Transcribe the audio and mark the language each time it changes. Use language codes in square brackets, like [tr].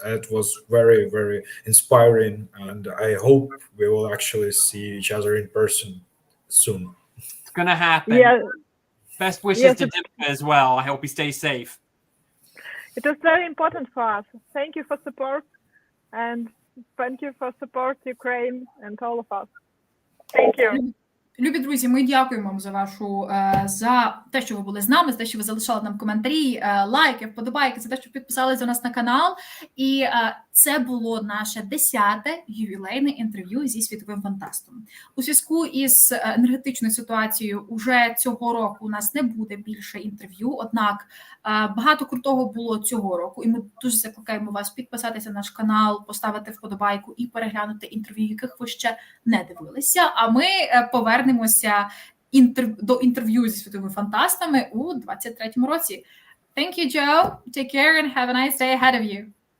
[en] It was very, very inspiring, and I hope we will actually see each other in person soon. It's gonna happen. Yeah, Best wishes Yes, to Dimka as well. I hope he stays safe. it was very important for us. Thank you for support, and thank you for support Ukraine and all of us. Thank you. [uk] Любі друзі, ми дякуємо вам за те, що ви були з нами, за те, що ви залишали нам коментарі, лайки, вподобайки, за те, що підписалися до нас на канал. І це було наше 10-те ювілейне інтерв'ю зі світовим фантастом. У зв'язку із енергетичною ситуацією уже цього року у нас не буде більше інтерв'ю, однак багато крутого було цього року, і ми дуже закликаємо вас підписатися на наш канал, поставити вподобайку і переглянути інтерв'ю, яких ви ще не дивилися. А ми повернемося до інтерв'ю зі світовими фантастами у 23-му році. [en] Thank you, Joe. Take care and have a nice day ahead of you.